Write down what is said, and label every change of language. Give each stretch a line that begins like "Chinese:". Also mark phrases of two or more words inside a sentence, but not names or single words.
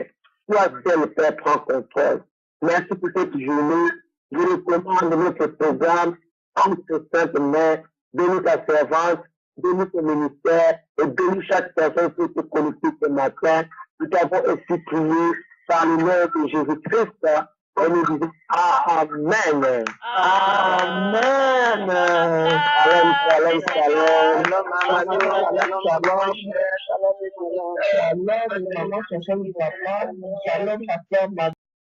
French: Toi seul, Père, prends contrôle. Merci pour cette journée. Je recommande notre programme entre tes saintes mains. Bénis ta servante, bénis ton ministère et bénis chaque personne qui se connecter ce matin. Nous t'avons aussi prié par le nom de Jésus-Christ. Et nous disons Amen. Amen.
Hebrew: Shalom, shalom, shalom. Shalom, shalom, shalom. Shalom,
French: maman, shalom, papa. Shalom, papa.